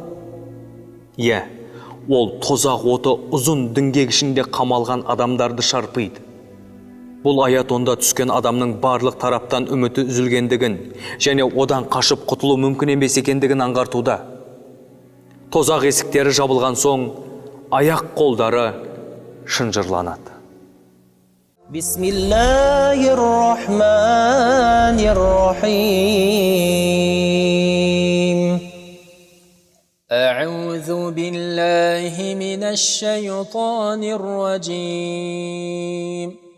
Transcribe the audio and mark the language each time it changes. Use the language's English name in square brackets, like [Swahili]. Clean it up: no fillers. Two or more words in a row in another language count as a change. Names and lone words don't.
[Kazakh] Ол тозақ оты ұзын діңгек ішінде қамалған адамдарды шарпиды. Бұл аят онда түскен адамның барлық тараптан үміті үзілгендігін және одан қашып құтылу мүмкін емес екендігін аңғартуда. Тозақ есіктері жабылған соң, аяқ қолдары шынжырланады. [Arabic] بسم الله الرحمن الرحيم. أعوذ بالله من الشيطان الرجيم.